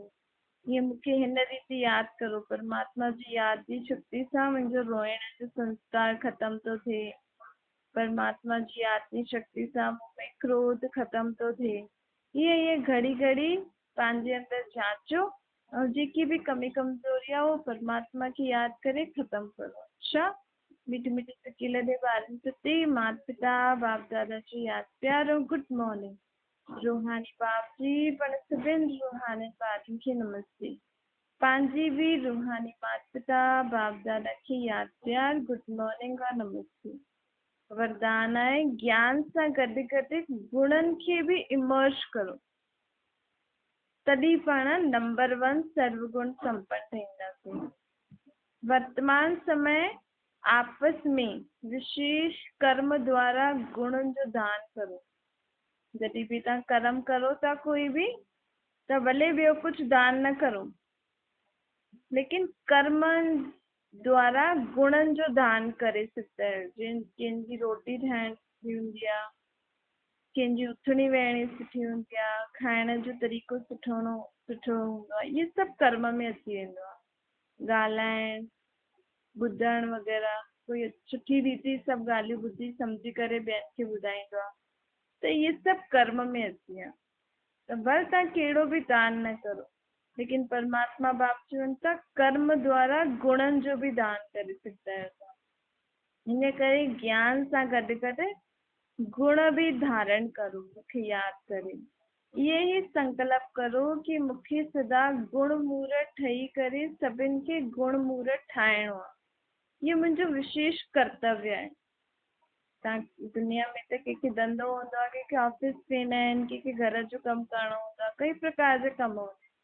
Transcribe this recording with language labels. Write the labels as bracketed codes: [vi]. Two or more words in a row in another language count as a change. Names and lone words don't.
[sd] ईअं मूंखे हिन रीति यादि करो, परमात्मा जी यादि जी शक्ति सां मुंहिंजो रोइण जो संस्कार ख़तम थो थिए, परमात्मा जी यादि जी शक्ति सां मूं में क्रोध ख़तम थो थिए। ईअं घड़ी घड़ी पंहिंजे अंदरि जांचो ऐं जेकी बि कमी कमज़ोरी आहे उहो परमात्मा खे यादि करे ख़तम करो। अच्छा, मीठी मीठी सिकी लॾे ॿारनि प्रति माता पिता बाप दादा जी यादि प्यार ऐं [en] good morning. [sd] रूहानी बाप जी पण सभिनि रूहानी ॿारनि खे नमस्ते। पंहिंजी बि रूहानी माता पिता बाप दादा खे यादि प्यार [en] good morning [sd] और नमस्ते। वरदान आहे ज्ञान सां गॾु गॾु गुणनि खे बि इमर्ज करो, तॾहिं पाण नंबर 1 सर्वगुण संपन्न ठहींदासीं। वर्तमान समय आपस में विशेष कर्म द्वारा गुणनि जो दान करो। जॾहिं बि तव्हां कर्म करो था कोई बि, त भले ॿियो कुझु दान न करो, लेकिन कर्म द्वारा गुणनि जो दान करे सघंदा आहियो। कंहिंजी रोटी ठाहिण सुठी हूंदी आहे, कंहिंजी उथणी वेहणी सुठी हूंदी आहे, खाइण जो तरीक़ो सुठो हूंदो आहे, इहे सभु कर्म में अची वेंदो आहे। ॻाल्हाइण, ॿुधण वग़ैरह, कोई सुठी रीति सभु ॻाल्हियूं ॿुधी सम्झी करे ॿियनि खे ॿुधाईंदो आहे, त इहे सभु कर्म में अची विया। त भले तव्हां कहिड़ो बि दान न करो, लेकिन परमात्मा बाप चवनि था कर्म द्वारा गुणनि जो बि दान करे सघंदा आहियो। हिन करे ज्ञान सां गॾु गॾु गुण बि धारण करो, मूंखे यादि करे इहे ई संकल्प करो कि मूंखे सदा गुण मूरत ठही करे सभिनि खे गुण मूरत ठाहिणो आहे। इहो मुंहिंजो विशेष कर्तव्य आहे। तव्हां दुनिया में त कंहिंखे धंधो हूंदो आहे, कंहिंखे ऑफिस वेंदा आहिनि, कंहिंखे घर जो कमु करणो हूंदो आहे, कई प्रकार जा कम हूंदा आहिनि।